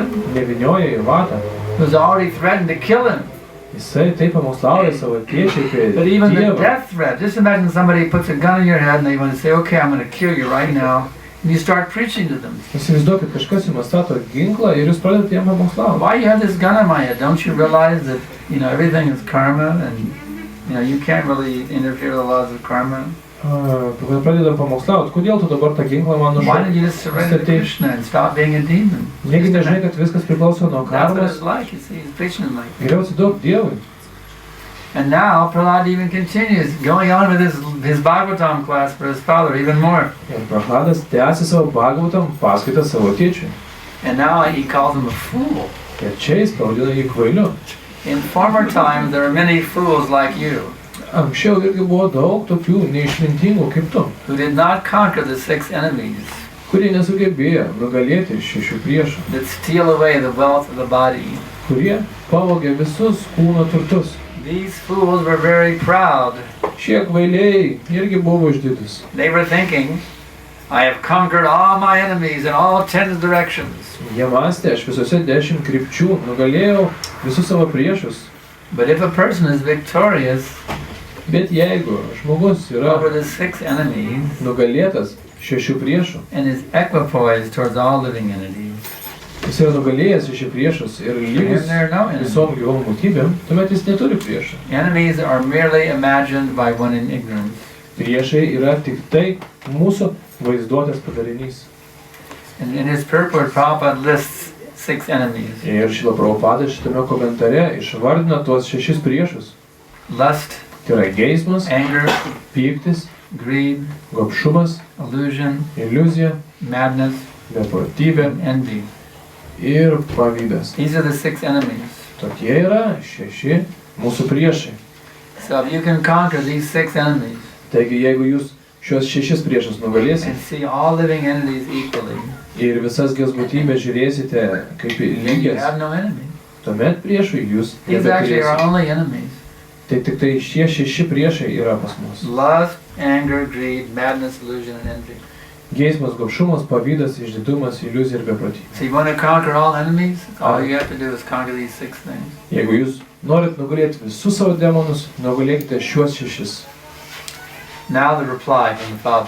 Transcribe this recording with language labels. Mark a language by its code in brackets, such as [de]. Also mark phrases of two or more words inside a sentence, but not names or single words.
[lt] nevynioja į vatą. [en] Who's already threatened to kill him. [lt] Jisai taip pamokslauja savo tėčiui apie [en] But even the [lt] Dievą. [en] death threat, just imagine somebody puts a gun in your head and they want to say, okay, I'm going to kill you right now. And you start preaching to them. [lt] Įsivaizduokit, kažkas jums stato ginklą ir jūs pradedate jam pamokslauti. [en] Why you have this gun on my head? Don't you realize that, everything is karma and, you can't really interfere with the laws of karma? [lt] Pradeda pamokslauti, kodėl tu dabar tą ginklą man [en] Why don't you just surrender to Krishna and stop being a demon? [lt] Negi nežinai, kad viskas priklauso nuo [en] That's what [lt] karmos. [en] it's like, you see, he's preaching like. [lt] Geriau atsiduok Dievui. [en] And now Prahlad even continues, going on with his Bhagavatam class for his father even more. [lt] Ir Prahladas tęsia savo Bhagavatam paskaitą savo tėčiui. [en] And now he calls him a fool. [lt] Ir čia jis pavadina jį kvailiu. [en] In former times there were many fools like you. [lt] Anksčiau irgi buvo daug tokių neišmintingų kaip tu, [en] who did not conquer the 6 enemies, [lt] kurie nesugebėjo nugalėti 6 priešų, [en] that steal away the wealth of the body. [lt] Kurie pavogė visus kūno turtus. [en] These fools were very proud. [lt] Šie kvailiai irgi buvo išdidūs. [en] They were thinking, I have conquered all my enemies in all 10 directions. [lt] Jie mąstė, aš visose 10 krypčių nugalėjau visus savo priešus. [en] But if a person is victorious [lt] Bet jeigu žmogus yra [en] over the 6 enemies [lt] nugalėtas 6 priešų, [en] and is equipoised towards all living entities, [lt] jis yra nugalėjęs 6 priešus ir lygus visom gyvom būtybėm, tuomet jis neturi priešų. [en] Enemies are merely imagined by one in ignorance. [lt] Priešai yra tik tai mūsų vaizduotės padarinys. [en] And in his purport, Prabhupada lists 6 enemies. [lt] Ir Šrila Prabhupada šitame komentare išvardina tuos 6 priešus. [en] Lust, [lt] Tai yra geismas, [en] anger, [lt] pyktis, [en] greed, [lt] gobšumas, [en] illusion, [lt] iliuzija, [en] madness, [lt] beprotybė [en] and envy. [lt] ir pavydas. [en] These are the 6 enemies. [lt] Tokie yra 6 mūsų priešai. [en] So if you can conquer these 6 enemies [lt] Taigi jeigu jūs šios 6 priešus nugalėsite [en] and see all living entities equally, [lt] ir visas gyvas būtybės žiūrėsite kaip į [en] then you [lt] lygias, [en] have no enemy. [lt] tuomet priešui jūs [en] These actually are [lt] nebeturėsite. [en] only enemies. [lt] Tai tik tai šie 6 priešai yra pas mus. [en] Lust, anger, greed, madness, illusion, and envy. [lt] Geismas, gobšumas, pavydas, išdidumas, iliuzija ir beprotybė. [en] So you want to conquer all enemies? All you have to do is conquer these 6 things. [lt] Jeigu jūs norit nugalėti visus savo demonus, nugalėkite šiuos 6. [en] Now the reply from the father.